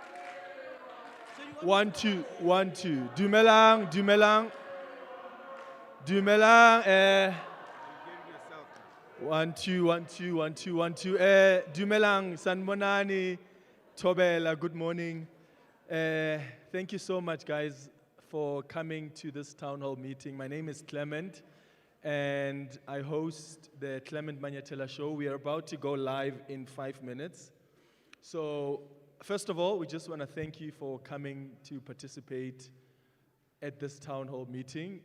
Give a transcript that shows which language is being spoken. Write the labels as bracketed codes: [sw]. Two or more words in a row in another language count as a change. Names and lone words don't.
[en] One, two. [nso] Dumelang. Dumelang. [en] 1 2 1 2 1 2 1 2. [nso] Dumelang sanmonani. Tobela. [en] Good morning. Thank you so much, guys, for coming to this town hall meeting. My name is Clement, and I host the Clement Manyathela show. We are about to go live in 5 minutes. So, first of all, we just want to thank you for coming to participate at this town hall meeting.